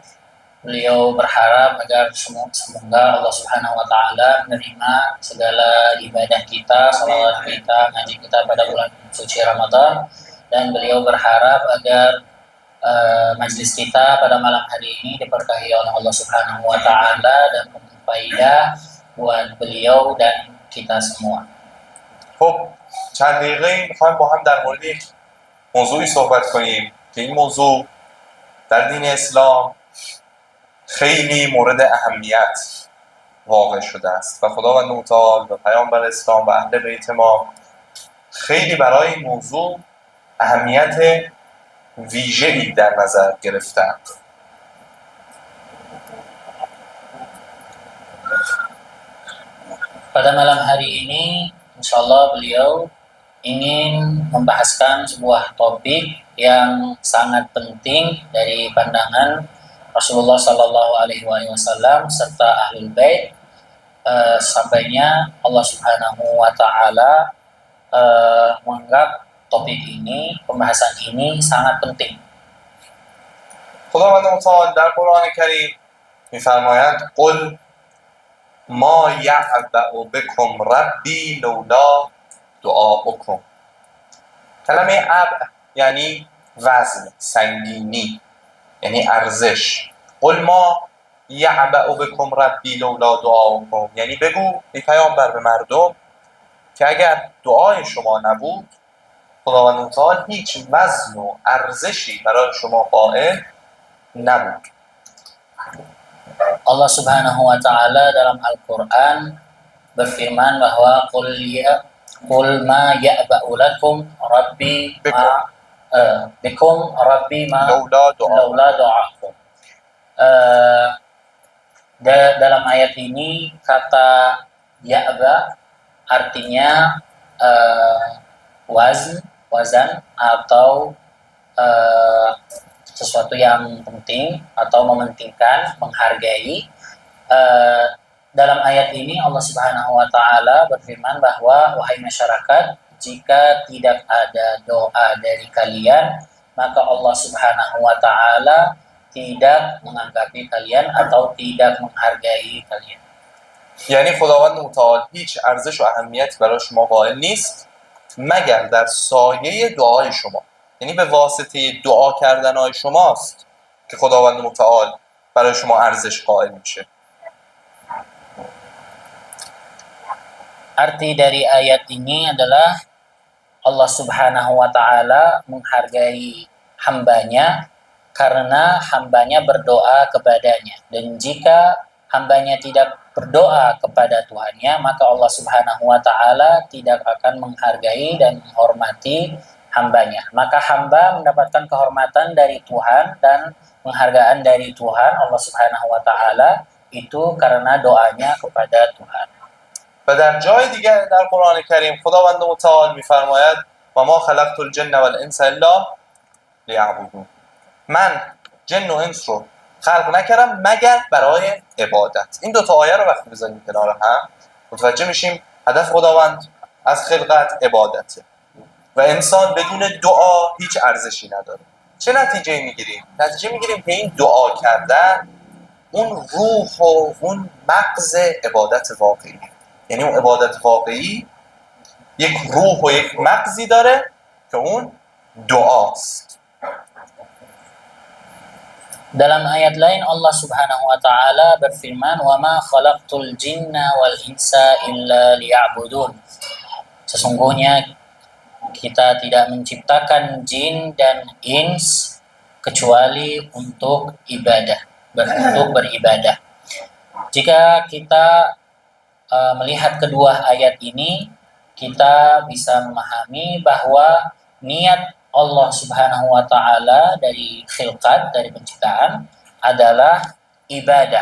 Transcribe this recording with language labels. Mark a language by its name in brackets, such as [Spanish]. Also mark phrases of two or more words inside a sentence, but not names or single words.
[Indonesian] Beliau berharap agar semoga Allah [Arabic] سبحانه وتعالى [Indonesian] menerima segala ibadah kita, salawat kita, ngaji kita pada bulan suci Ramadan, dan beliau berharap agar majlis kita pada malam hari ini diberkahi oleh Allah [Arabic] سبحانه وتعالى [Indonesian] dan berfaedah buat beliau dan kita semua. [Persian] خب چند دقیقه میخوایم با هم در مورد یک موضوعی صحبت کنیم که این موضوع در دین اسلام خیلی مورد اهمیت واقع شده است و خداوند متعال و پیامبر اسلام و اهل بیت ما خیلی برای این موضوع اهمیت ویژه‌ای در نظر گرفتند. [Indonesian] Pada malam hari ini, insyaallah beliau ingin membahaskan sebuah topik yang sangat penting dari pandangan Rasulullah [Arabic] صلى الله عليه وسلم [Indonesian] serta [Arabic] أهل البيت. [Indonesian] Sampainya Allah [Arabic] سبحانه وتعالى [Indonesian] menganggap topik ini, pembahasan ini sangat penting. [Persian] خداوند متعال در قرآن کریم می‌فرماید [Arabic] قل ما یعبأ بکم ربی لولا دعاؤکم. [Persian] کلمه عبء یعنی وزن، سنگینی، یعنی ارزش. [Arabic] قل ما یعبأ بکم ربی لولا دعاؤکم، [Persian] یعنی بگو ای پیامبر به مردم که اگر دعای شما نبود خداوند متعال هیچ وزن و ارزشی برای شما قائل نبود. [Indonesian] Allah [Arabic] سبحانه وتعالى [Indonesian] dalam Al-Qur'an berfirman bahwa [Arabic] قل ما يعبأ لكم ربي ما بكم ربي ما لولا دعاؤكم. [Indonesian] Dalam ayat ini kata ya'ba artinya wazan atau sesuatu yang penting atau mementingkan, menghargai. Dalam ayat ini Allah [Arabic] سبحانه وتعالى [Indonesian] berfirman bahwa wahai masyarakat, jika tidak ada doa dari kalian, maka Allah [Arabic] سبحانه وتعالى [Indonesian] tidak menganggapi kalian atau tidak menghargai kalian. [Persian] یعنی خداوند متعال هیچ ارزش و اهمیت برای شما قائل نیست مگر در سایه دعای شما. یعنی به واسطه دعا کردنهای شماست که خداوند متعال برای شما ارزش قائل میشه. [Indonesian] Arti dari ayat ini adalah Allah [Arabic] سبحانه وتعالى [Indonesian] menghargai hambanya karena hambanya berdoa kepadanya, dan jika hambanya tidak berdoa kepada Tuhannya, maka Allah [Arabic] سبحانه وتعالى [Indonesian] tidak akan menghargai dan menghormati hambanya. Maka hamba mendapatkan kehormatan dari Tuhan dan penghargaan dari Tuhan Allah [Arabic] سبحانه وتعالى [Indonesian] itu karena doanya kepada Tuhan. [Persian] و در جای دیگر در قرآن کریم خداوند متعال می‌فرماید [Arabic] و ما خلقت الجن والانس الا لیعبدون. [Persian] من جن و انس رو خلق نکردم مگر برای عبادت. این دو تا آیه رو وقتی بذاریم کنار هم متوجه میشیم هدف خداوند از خلقت عبادته و انسان بدون دعا هیچ ارزشی نداره. چه نتیجه میگیریم؟ نتیجه میگیریم که این دعا کردن اون روح و اون مغز عبادت واقعی، یعنی اون عبادت واقعی یک روح و یک مغزی داره که اون دعاست. [Indonesian] Dalam ayat lain Allah [Arabic] سبحانه وتعالى [Indonesian] berfirman, [Arabic] "وما خلقت الجن والإنس إلا ليعبدون." [Indonesian] Sesungguhnya kita tidak menciptakan jin dan ins kecuali untuk ibadah, untuk beribadah. Jika kita melihat kedua ayat ini, kita bisa memahami bahwa niat Allah [Arabic] سبحانه وتعالى [Indonesian] dari khilqat, dari penciptaan adalah ibadah.